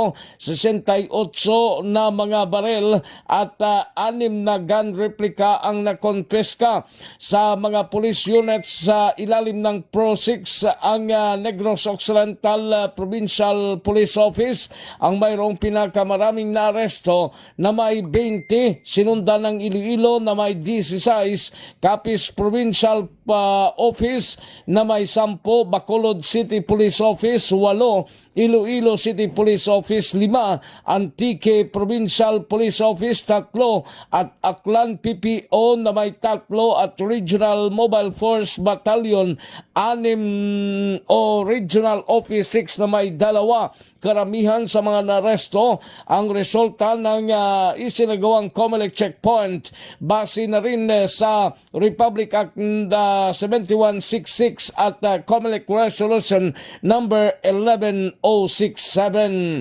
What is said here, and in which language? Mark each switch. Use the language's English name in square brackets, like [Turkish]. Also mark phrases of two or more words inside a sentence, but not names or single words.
[Filipino] 68 na mga baril at 6 na [English] gun replica [Filipino] ang nakonfiska sa mga [English] police units [Filipino] sa ilalim ng Pro 6 ang Negros Occidental Provincial Police Office ang mayroong pinakamaraming naaresto na may 20, sinundan ng Iloilo na may 16, Capiz Provincial Office na may 10, Bacolod City Police Office 8, Iloilo City Police Office 5, Antique Provincial Police Office 3, at Aklan PPO na may 3 at Regional Mobile Force Battalion 6 o Regional Office 6 na may 2. Karamihan sa mga naresto ang resulta ng isinagawang COMELEC checkpoint base na rin sa Republic Act 7166 at COMELEC Resolution number 11067.